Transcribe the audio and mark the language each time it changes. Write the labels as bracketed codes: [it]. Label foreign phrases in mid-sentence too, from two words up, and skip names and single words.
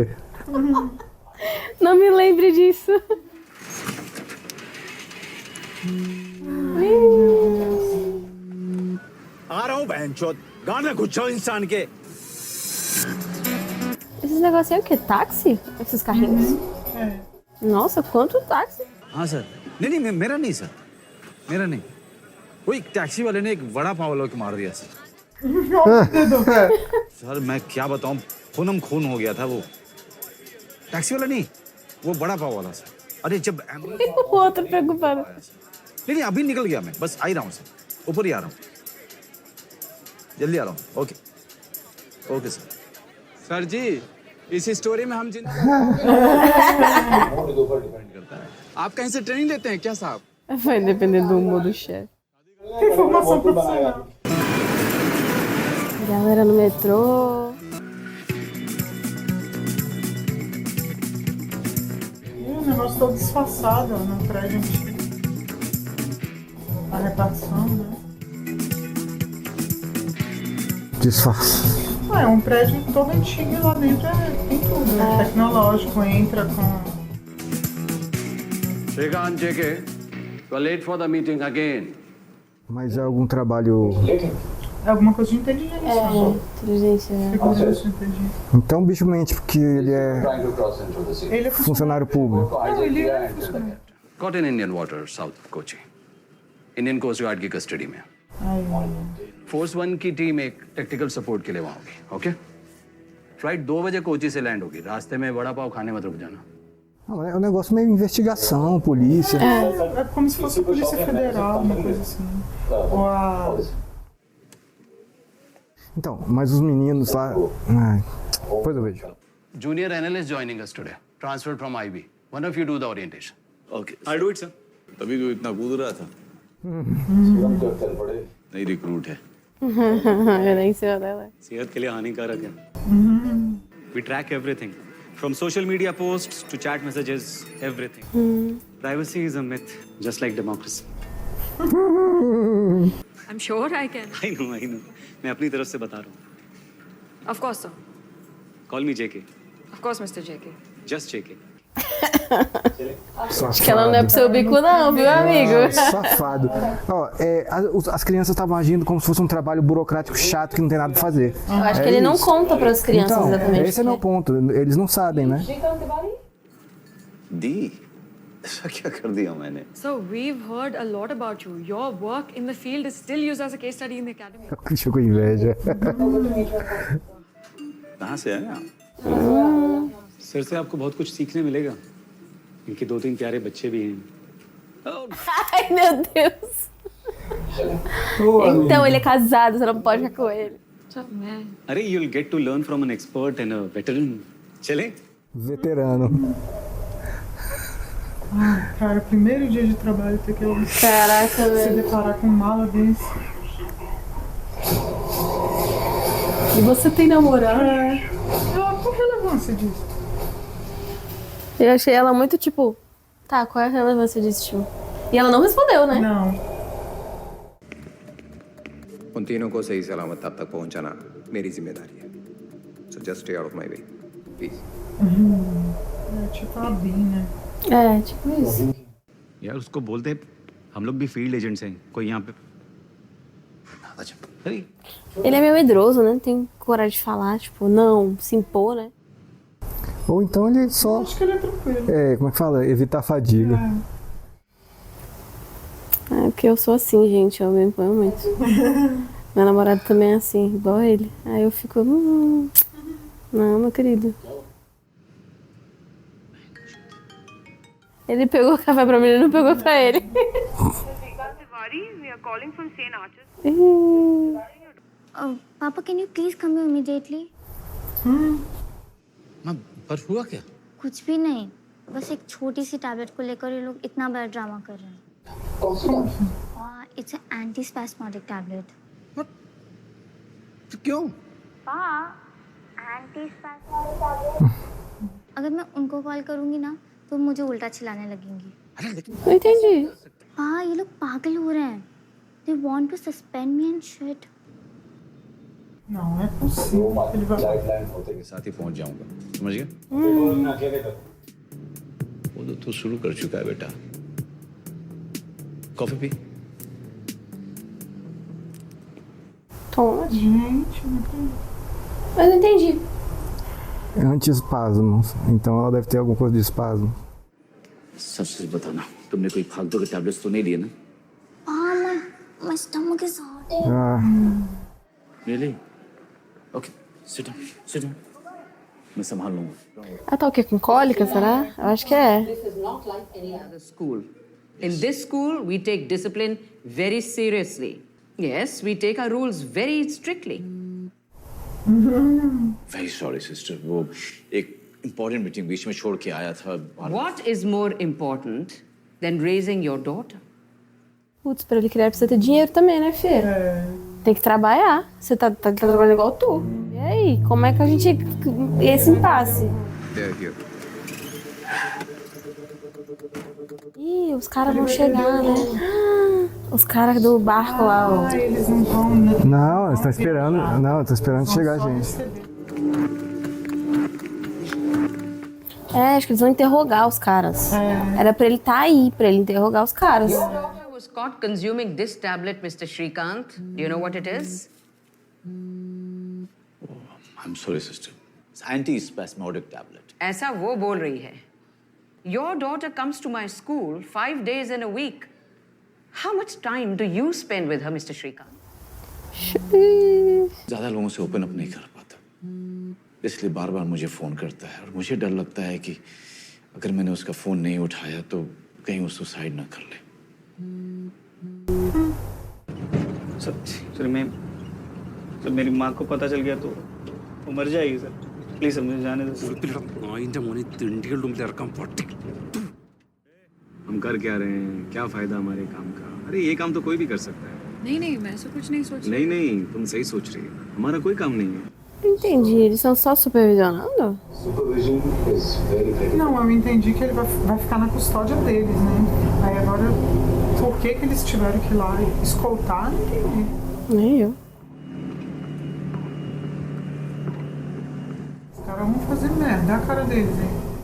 [pt] Não me lembre disso. [hi] आ रहा हूँ बहनचोद गांड में घुस जाओ इंसान के [pt] Esses negócios aí é o quê? Táxi? Esses carrinhos? Nossa, quanto táxi? [hi] हाँ सर नहीं मेरा नहीं सर मेरा नहीं वो एक टैक्सी वाले ने एक वड़ा पाव वाले को मार दिया सर सर मैं क्या बताऊं खूनम खून हो गया था वो टैक्सी वाला नहीं वो बड़ा पाव वाला सर अरे जब एम्बुलेंस [pt] O outro preocupado. [hi] नहीं अभी निकल गया मैं बस आ ही रहा हूँ सर ऊपर ही आ रहा हूँ जल्दी आ रहा हूँ ओके ओके सर सर जी इस स्टोरी में हम जिन आप कहीं से ट्रेनिंग लेते हैं क्या साहब [pt] Vai depender do humor do chefe. Formação profissional. Galera no metrô. E o negócio todo disfarçado, ó, no prédio antigo. A repartição, né? Disfarce. Ah, é um prédio todo antigo e lá dentro tem tudo. É tecnológico, entra com... [en] श्रीकांत जेके you are late for the meeting again [pt] Mas é algum trabalho. É alguma coisa de inteligência. Inteligência, né? Segurança de inteligência. Então o bicho mente porque ele é Ele é funcionário público. Não, ele é funcionário. [en] caught in Indian water south of Kochi Indian Coast Guard [hi] की कस्टडी में Ai, फोर्स 1 की टीम एक [en] technical support [hi] के लिए वहां होगी ओके फ्लाइट 2 बजे कोची से लैंड होगी रास्ते में बड़ा पाव खाने मत रुक जाना [pt] Não, é um negócio meio investigação, polícia. é como se fosse a Polícia Federal, uma coisa assim. Ou a... Então, mas os meninos lá. Ai, depois eu vejo. [en] junior analyst joining us today transferred from IB one of you do the orientation OK I do it [hi] सर तभी तो इतना कूद रहा था नई रिक्रूट है [pt] Eu nem sei onde ela é. [hi] सेहत के लिए हानिकारक है [en] we track everything from social media posts to chat messages everything privacy is a myth just like democracy I'm sure I can. I know [hi] मैं अपनी तरफ से बता रहा हूँ [en] Of course, sir. call me JK Of course, Mr. JK. just JK [pt] Acho que ela não é pro seu bico, não, viu, amigo? Safado. Ó, as crianças estavam agindo como se fosse um trabalho burocrático chato que não tem nada pra fazer. Eu acho que ele não conta para as crianças Então, exatamente. esse é meu ponto. Eles não sabem, né? [hi] दी ऐसा क्या कर दिया मैंने [en] So we've heard a lot about you. Your work in the field is still used as a case study in the academy. [pt] Bicho com inveja. [hi] कहाँ से है आप सर से आपको बहुत कुछ सीखने मिलेगा इनके 2-3 प्यारे बच्चे भी हैं [pt] Ai, meu Deus. Então, ele é casado, você não pode ficar com ele. [en] अरे you will get to learn from an expert and a veteran चले [pt] Veterano. Cara, primeiro dia de trabalho ter que Caraca, se velho. deparar com um mala desse. E você tem namorado? Qual a relevância disso? Eu achei ela muito tipo, tá, qual é a relevância disso, tipo? E ela não respondeu, né? Não. [hi] उन तीनों को सही सलामत तब तक पहुंचाना मेरी जिम्मेदारी है. [en] So just stay out of my way, please. [pt] É tipo a Bin, né? É, tipo isso. [hi] यार उसको बोलते हम लोग भी [en] field agents [hi] हैं, कोई यहाँ पे अरे [pt] Ele é meio medroso, né? Não tem coragem de falar, tipo, não, se impor, né? Ou então ele só. Acho que ele é tranquilo. É, como é que fala? Evitar fadiga. É porque eu sou assim, gente, eu me imponho muito. Meu namorado também é assim, igual ele. Aí eu fico, não, meu querido. Ele pegou o café pra mim, ele não pegou pra ele. [en] papa can you please come here immediately? [hi] माँ पर हुआ क्या? कुछ भी नहीं, बस एक छोटी सी टैबलेट को लेकर ये लोग इतना बड़ा ड्रामा कर रहे हैं. [en] it's an anti-spasmodic tablet. [hi] क्यों? [en] anti-spasmodic tablet. [hi] अगर मैं उनको कॉल करूंगी ना तो मुझे उल्टा चिल्लाने लगेंगी. अरे लेकिन [pt] Não entendi. [hi] हाँ, ये लोग पागल हो रहे हैं. [en] They want to suspend me and shit. [pt] Não, não é possível. Ele vai... [hi] के साथ ही पहुंच जाऊंगा, समझ गया? वो तो शुरू कर चुका है बेटा. कॉफी पी. [pt] Toma. Gente, não acredito. Mas não entendi. É anti-espasmos. Então ela deve ter alguma coisa de espasmo. [hi] सच सच बताना, तुमने कोई फालतू के टैबलेट्स तो नहीं लिए ना? [en] My stomach is hurting. Ah, Really? Okay, sit down. [hi] मैं संभाल लूंगा. [pt] Ela tá o quê? Com cólica, será? Eu acho que é. [en] This is not like any other school. In this school, we take discipline very seriously. Yes, we take our rules very strictly. Very sorry sister, [hi] वो एक [en] important meeting [hi] बीच में छोड़ के आया था. [en] What is more important than raising your daughter? [pt] Putz, pra ele criar precisa ter dinheiro também, né, filho? Tem que trabalhar. Você tá trabalhando igual tu. E aí, como é que a gente... Esse impasse? [en] They're here. [pt] Ih, os caras vão chegar, né? Os caras do barco lá, ó. Ah, eles não vão, né? não, eles estão esperando. Não, estão esperando chegar a gente. É, acho que eles vão interrogar os caras. Era pra ele tá aí, pra ele interrogar os caras. [en] Your daughter was caught consuming this tablet, Mr. Shrikant. Do you know what it is? I'm sorry sister. It's anti-spasmodic tablet. [hi] ऐसा वो बोल रही है. [en] Your daughter comes to my school 5 days in a week. How much time do you spend with her, Mr. Shrikant? [hi] ज्यादा लोगों से [en] open up [hi] नहीं कर पाता, इसलिए बार बार मुझे फोन करता है और मुझे डर लगता है कि अगर मैंने उसका फोन नहीं उठाया तो कहीं वो सुसाइड ना कर ले. सर मेरी माँ को पता चल गया तो वो मर जाएगी सर. प्लीज सर मुझे जाने दो. हम कर क्या रहे हैं, क्या फायदा हमारे काम का? अरे ये काम तो कोई भी कर सकता है. नहीं मैं ऐसा कुछ नहीं सोच नहीं तुम सही सोच रही हो, हमारा कोई काम नहीं है. [pt] Não entendi, eles estão só supervisionando? Não, eu entendi que ele vai ficar na custódia deles, né? Aí agora, por que eles tiveram que ir lá escoltar, não entendi. Nem eu. Os caras vão fazer merda, é a cara deles, hein?